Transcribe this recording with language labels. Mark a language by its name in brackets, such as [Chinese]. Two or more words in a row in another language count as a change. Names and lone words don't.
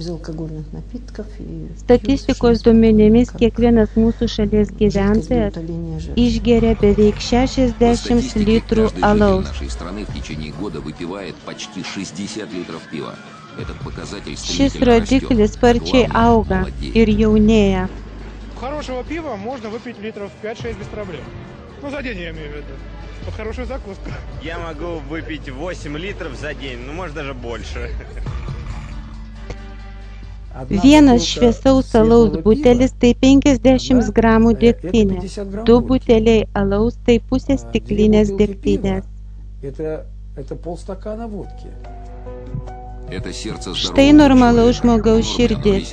[Lithuanian] Statistikos duomenimis kiekvienas mūsų šalies gyventojas išgeria beveik 60 litrų alaus. Šis rodiklis sparčiai auga ir jaunėja. [Russian] Хорошего пива можно выпить литров 5-6 без проблем. Ну, за день я имею в виду. Под хорошую закуску. Я могу выпить 8 литров за день, ну, может, даже больше. [Lithuanian] Vienas šviesaus alaus butelis tai 50 gramų degtinės, 2 buteliai alaus tai pusė stiklinės degtinės. Štai normalaus žmogaus širdis.